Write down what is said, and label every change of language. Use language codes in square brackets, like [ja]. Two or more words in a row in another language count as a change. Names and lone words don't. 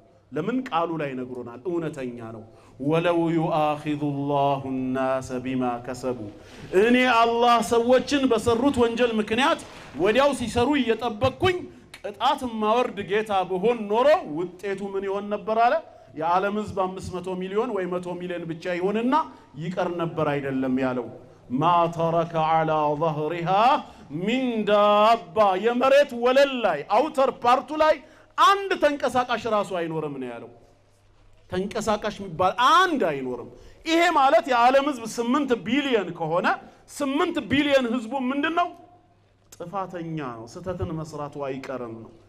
[am] ለምን ቃሉ ላይ ነግሮናል እውነተኛ ነው ወለው [ar] يؤاخذ الله الناس بما كسبوا [am] እኔ አላህ ሰዎችን በሰሩት ወንጀል ምክንያት ወዲያው ሲሰሩ እየጠበቅኩኝ ቅጣት ማወርድ ጌታ በሆን ኖሮ ውጤቱ ምን ይሆን ነበር አለ የዓለም ህዝብ 500 ሚሊዮን ወይ 100 ሚሊዮን ብቻ ይሆንና ይቀር ነበር አይደለም ያለው [ar] ما ترك على ظهرها من دابة [am] የመሬት ወለል ላይ [en] outer part [am] ላይ አንድ ተንቀሳቃሽ ራሱ አይኖርም ነው ያለው ተንቀሳቃሽ የሚባል አንድ አይኖርም ይሄ ማለት የዓለም ህዝብ 8 ቢሊዮን ከሆነ 8 ቢሊዮን ህዝቡ ምንድነው ጥፋተኛ ነው ስተትን መስራቱ አይቀርም ነው